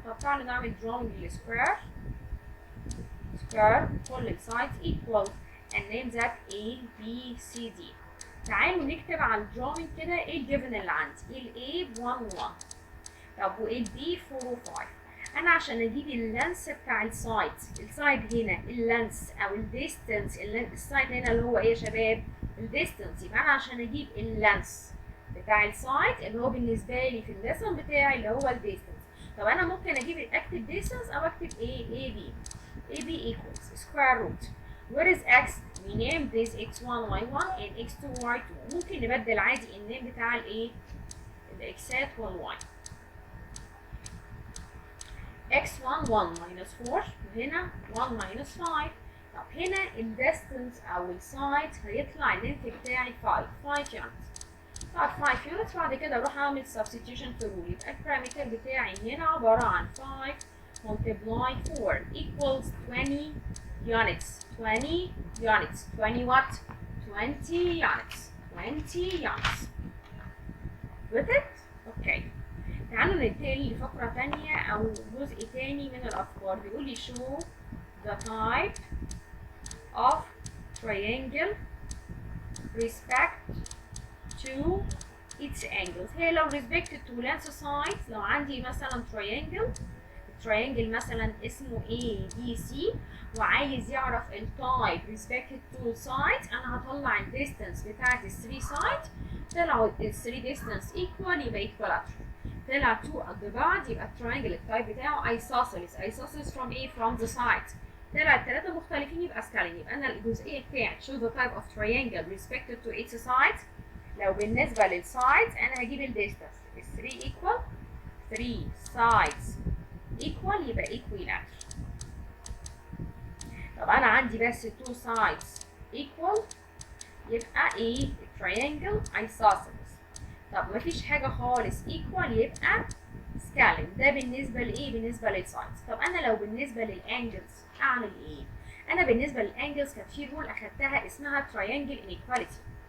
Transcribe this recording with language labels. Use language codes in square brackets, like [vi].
[ar] طب تعالوا نعمل drawing للسكوير. سكوير كل السايدز [en] equal and name that A B C D. [ar] تعالوا نكتب على الدراونج كده ايه الجيفن اللي عندي. ال A ب 1 و 1. طب وال B 4 و 5. انا عشان اجيب اللانس بتاع السايد، السايد هنا اللانس او الديستنس، السايد هنا اللي هو ايه يا شباب؟ الديستنس. يبقى انا عشان اجيب اللانس بتاع السايد اللي هو بالنسبه لي في الليسن بتاعي اللي هو الديستنس. طب انا ممكن اكتب ديستنس او اكتب ايه؟ اي بي. [en] A B equals square root. Where is x? We name this x1 y1 and x2 y2. [ar] ممكن نبدل عادي النيم بتاع الايه؟ الاكسات والواي. [en] x1 1 minus 4 [ar] وهنا [en] 1 minus 5. [ar] طب هنا الديستنس او السايد هيطلع اللينث بتاعي 5 units. طب 5 units بعد كده اروح اعمل substitution في rule. يبقى البارامتر بتاعي هنا عباره عن 5 multiply 4 equals 20 units. [en] 20 units. 20 what? 20 units. 20 units. With it? Okay. [ar] تعالوا ننتقل لفقرة تانية أو جزء تاني من الأفكار. بيقول لي [en] show the type of triangle respect to its angles. [ar] هي لو [en] respect to length sides، [ar] لو عندي مثلا triangle مثلا اسمه A B C وعايز يعرف التايب [en] respect to sides، [ar] أنا هطلع الديستنس بتاعت ال 3 sides. طلعوا ال 3 distance equal يبقى equilateral. طلع 2 قد بعض يبقى التراينجل التايب بتاعه isosceles. [en] isosceles from [ar] ايه؟ [en] from the sides. [ar] طلع الثلاثة مختلفين يبقى scaling. يبقى أنا الجزئية بتاعت [en] show the type of triangle respected to its sides. [ar] لو بالنسبة للsides أنا هجيب الديستنس. [en] ال 3 equal 3 sides equal [ar] يبقى [en] equilateral. [ar] طب أنا عندي بس 2 sides equal يبقى ايه؟ التراينجل isosceles. طب مفيش حاجة خالص equal يبقى scaling. ده بالنسبة لإيه؟ بالنسبة للسايدز. طب أنا لو بالنسبة للأنجلز أعمل إيه؟ أنا بالنسبة للأنجلز كانت في رول أخدتها اسمها triangle inequality.